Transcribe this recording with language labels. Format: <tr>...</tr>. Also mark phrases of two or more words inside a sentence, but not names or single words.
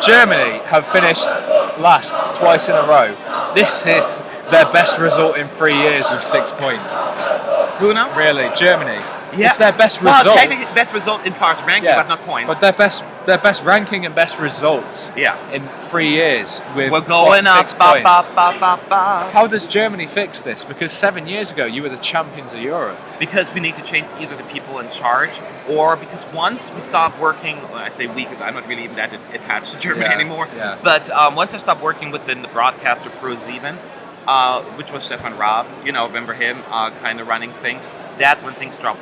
<en>Germany have finished last twice in a row. This is their best result in 3 years with 6 points. Who now? Really, Germany. Yeah. It's their best Well, result. technically best result in far as ranking, but not points. But their best ranking and best result Yeah. in 3 years with We're going up. 6 Ba, ba, points. ba, ba, ba. How does Germany fix this? Because 7 years ago, you were the champions of Europe. Because we need to change either the people in charge, or because once we stop working, well, I say we because I'm not really even that attached to Germany Yeah, anymore, yeah. but once I stopped working within the broadcaster crews even, which was Stefan Raab, remember him, kind of running things, that's when things drop.</en>